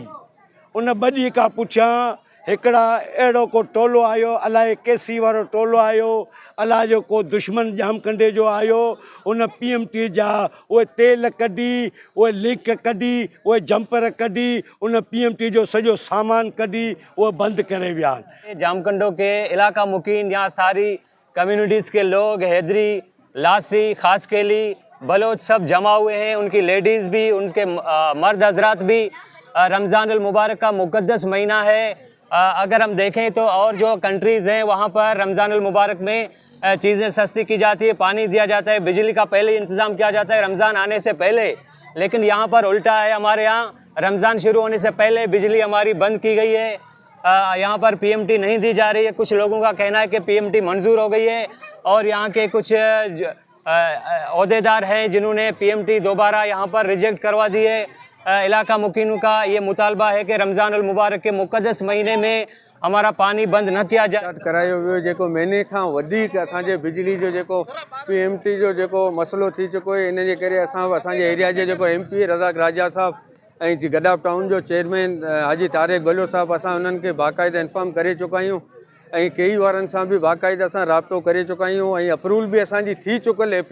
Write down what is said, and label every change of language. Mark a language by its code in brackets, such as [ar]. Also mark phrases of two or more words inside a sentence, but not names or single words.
[sd] उन 2 ॾींहं खां पुठियां हिकिड़ा अहिड़ो को टोलो आयो, अलाए KC वारो टोलो आयो, अलाए जो को दुश्मन जामकंडे जो आयो। उन PMT जा उहे तेल कढी, उहे लीक कढी, उहे जंपर कढी, उन PMT जो सॼो सामान कढी उहे बंदि करे विया। [ur] جامکنڈو کے علاقہ مکین یہاں ساری کمیونیٹیز کے لوگ حیدری، لاسی، خاصخیلی، بلوچ سب جمع ہوئے ہیں. ان کی لیڈیز بھی، ان کے مرد حضرات بھی۔ رمضان المبارک کا مقدس مہینہ ہے. اگر ہم دیکھیں تو اور جو کنٹریز ہیں وہاں پر رمضان المبارک میں چیزیں سستی کی جاتی ہے، پانی دیا جاتا ہے، بجلی کا پہلے انتظام کیا جاتا ہے رمضان آنے سے پہلے. لیکن یہاں پر الٹا ہے، ہمارے یہاں رمضان شروع ہونے سے پہلے بجلی ہماری بند کی گئی ہے. یہاں پر PMT نہیں دی جا رہی ہے. کچھ لوگوں کا کہنا ہے کہ PMT منظور ہو گئی ہے اور یہاں کے کچھ عہدیدار ہیں جنہوں نے PMT دوبارہ یہاں پر ریجیکٹ کروا دی ہے. علاقہ مکینوں کا یہ مطالبہ ہے کہ رمضان المبارک کے مقدس مہینے میں ہمارا پانی بند نہ کیا جائے. [sd] करायो वियो जेको महीने खां वधीक असांजे बिजली जो जेको PMT जो जेको मसइलो थी चुको आहे, इन जे करे असांजे एरिया जे जेको MP रज़ाक राजा साहब ऐं गडाफ टाउन जो चेयरमैन हाजी तारिक बलोच साहब, असां उन्हनि खे बाक़ाइदा इंफॉर्म करे चुका आहियूं ऐं कई वारनि सां बि बाक़ाइदा असां राब्तो करे चुका आहियूं ऐं अप्रूवल बि असांजी थी चुकियल आहे।